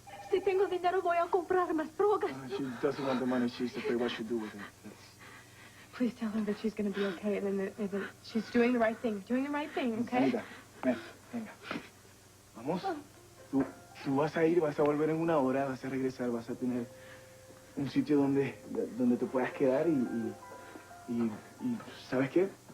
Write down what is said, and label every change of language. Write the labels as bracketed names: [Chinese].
[Spanish] Si tengo dinero, voy a comprar más drogas. [English] She doesn't want the money. She's afraid what she'll do with it. Please tell her that she's going to be okay and that she's doing the right thing. Doing the right thing, okay? [Spanish] Mira, ven, venga. Vamos. Tú, Tú vas a ir, vas a volver en una hora, vas a regresar, vas a tener un sitio donde te puedas quedar y ¿sabes qué?